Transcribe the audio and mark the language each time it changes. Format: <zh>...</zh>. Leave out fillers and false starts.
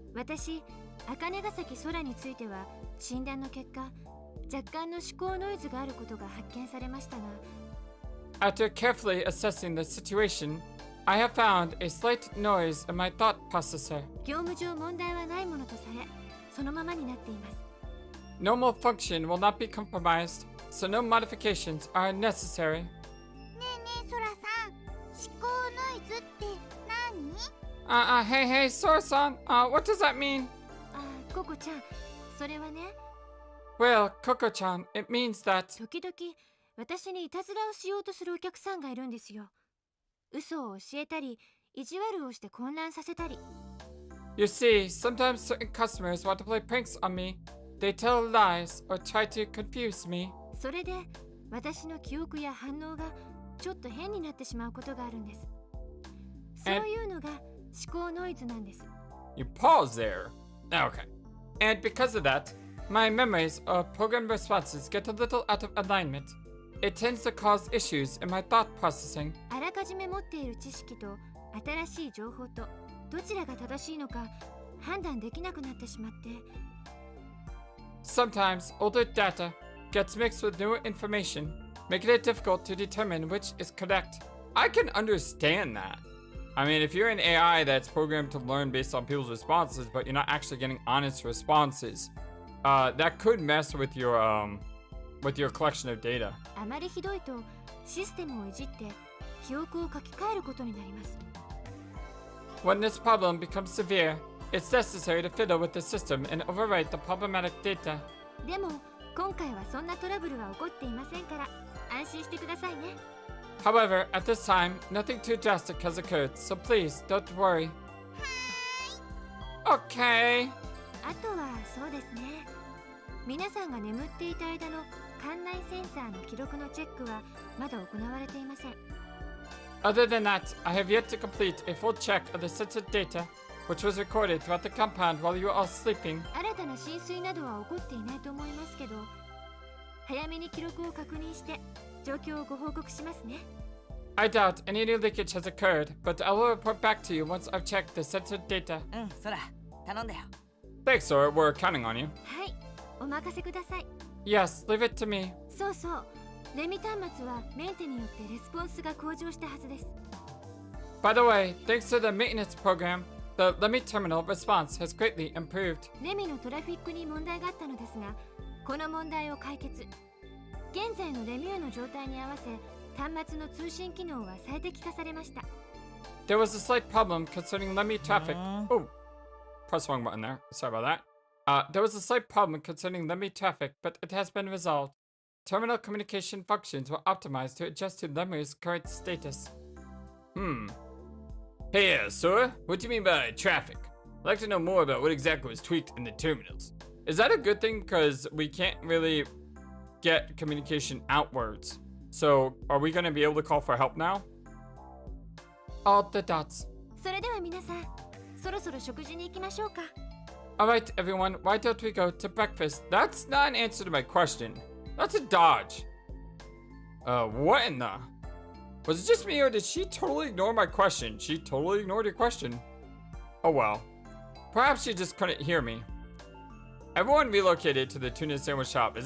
<ja>私、茜ヶ崎空については診断の結果、若干の思考ノイズがあることが発見されましたが。</ja> <en>After carefully assessing the situation, I have found a slight noise in my thought processor.</en> <ja>業務上問題はないものとされ、そのままになっています。</ja> <en>Normal function will not be compromised, so no modifications are necessary.</en> <ja>ねえねえ、ソラさん、思考ノイズって何？</ja> <en>Hey, Sora-san, what does that mean?</en> <ja>ココちゃん、それはね。</ja> <en>Well, Coco-chan, it means that...</en> <ja>時々、私にいたずらをしようとするお客さんがいるんですよ。嘘を教えたり、意地悪をして混乱させたり。</ja> <en>You see, sometimes certain customers want to play pranks on me. They tell lies or try to confuse me.</en> <ja>それで、私の記憶や反応がちょっと変になってしまうことがあるんです。そういうのが思考ノイズなんです。</ja> <en>You pause there. Okay. And because of that, my memories or program responses get a little out of alignment. It tends to cause issues in my thought processing.</en> <ja>あらかじめ持っている知識と新しい情報とどちらが正しいのか判断できなくなってしまって。</ja> <en>Sometimes older data gets mixed with newer information, making it difficult to determine which is correct. I can understand that. I mean, if you're an AI that's programmed to learn based on people's responses, but you're not actually getting honest responses, that could mess with your collection of data.</en> <ja>あまりひどいとシステムをいじって記憶を書き換えることになります。</ja> <en>When this problem becomes severe, it's necessary to fiddle with the system and overwrite the problematic data.</en> <ja>でも今回はそんなトラブルは起こっていませんから心してくださいね。</ja> <en>However, at this time, nothing too drastic has occurred, so please don't worry. Okay.</en> <ja>あとはそうですね。皆さんが眠っていた間の館内センサーの記録のチェックはまだ行われていません。</ja> <en>Other than that, I have yet to complete a full check of the censored data, which was recorded throughout the compound while you were all sleeping.</en> <ja>新たな浸水などは起こっていないと思いますけど、早めに記録を確認して状況をご報告しますね。</ja> <en>I doubt any new leakage has occurred, but I will report back to you once I've checked the censored data.</en> <ja>そら、頼んだよ。</ja> <en>Thanks, Sora. We're counting on you.</en> <ja>はい、お任せください。</ja> <en>Yes, leave it to me.</en> <ja>そうそう、レミ端末はメンテによってレスポンスが向上したはずです。</ja> <en>By the way, thanks to the maintenance program, the Lemmy terminal response has greatly improved.</en> <ja>レミのトラフィックに問題があったのですが、この問題を解決。現在のレミューの状態に合わせ、端末の通信機能は最適化されました。</ja> <en>There was a slight problem concerning Lemmy traffic. Oh, press wrong button there. Sorry about that. There was a slight problem concerning Lemmy traffic, but it has been resolved. Terminal communication functions were optimized to adjust to Lemmy's current status. Hey, Sora, what do you mean by traffic? I'd like to know more about what exactly was tweaked in the terminals. Is that a good thing? Because we can't really get communication outwards. So, are we going to be able to call for help now? All the dots.</en> <ja>それでは皆さん、そろそろ食事に行きましょうか。</ja> <en>Alright, everyone, why don't we go to breakfast? That's not an answer to my question. That's a dodge. What in the... Was it just me, or did she totally ignore my question? She totally ignored your question. Oh well. Perhaps she just couldn't hear me. Everyone relocated to the tuna sandwich shop.</en>